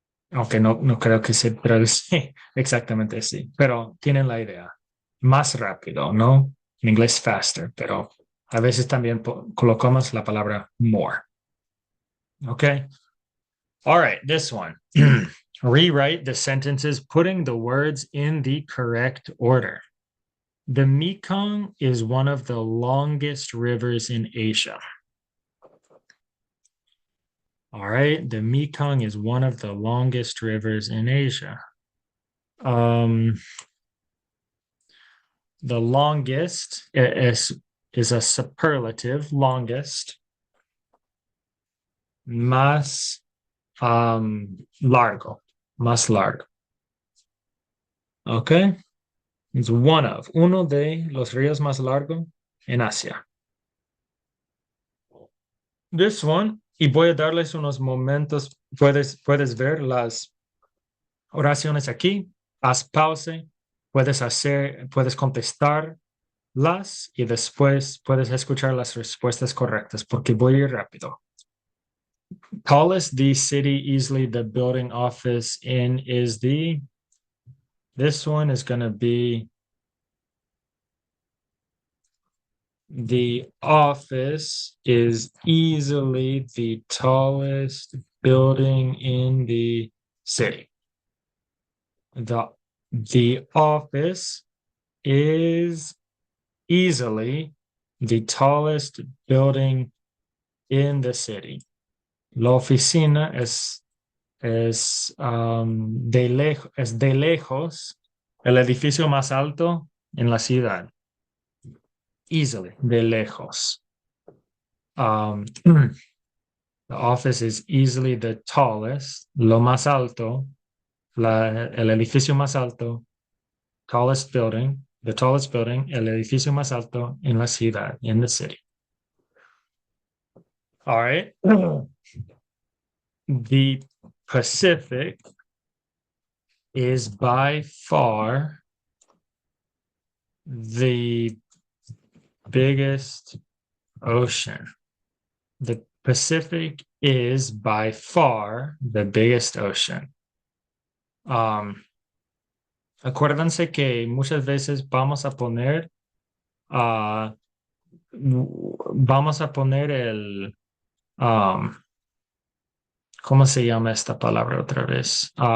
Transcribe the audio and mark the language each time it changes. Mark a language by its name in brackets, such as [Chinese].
[Spanish] Aunque no creo que se traduce exactamente así, pero tienen la idea. Más rápido, ¿no? En inglés faster, pero a veces también colocamos la palabra more. [English] Okay. All right, this one. Rewrite the sentences putting the words in the correct order. The Mekong is one of the longest rivers in Asia. All right, the Mekong is one of the longest rivers in Asia. The longest is a superlative, longest. [Spanish] Más largo, más largo. Okay, it's uno de los ríos más largo en Asia. [English] This one, [Spanish] y voy a darles unos momentos, puedes ver las oraciones aquí, haz pausa, puedes contestarlas y después puedes escuchar las respuestas correctas porque voy a ir rápido. [English] Tallest the city easily the building office in is this one is going to be the office is easily the tallest building in the city. The office is easily the tallest building in the city. [Spanish] La oficina es de lejos el edificio más alto en la ciudad. Easily, de lejos. [English] The office is easily the tallest, [Spanish] lo más alto, el edificio más alto, [English] tallest building, the tallest building, [Spanish] el edificio más alto en la ciudad, [English] in the city. All right. The Pacific is by far the biggest ocean. The Pacific is by far the biggest ocean. [Spanish] Acuérdense que muchas veces vamos a poner Vamos a poner um, ¿cómo se llama esta palabra otra vez?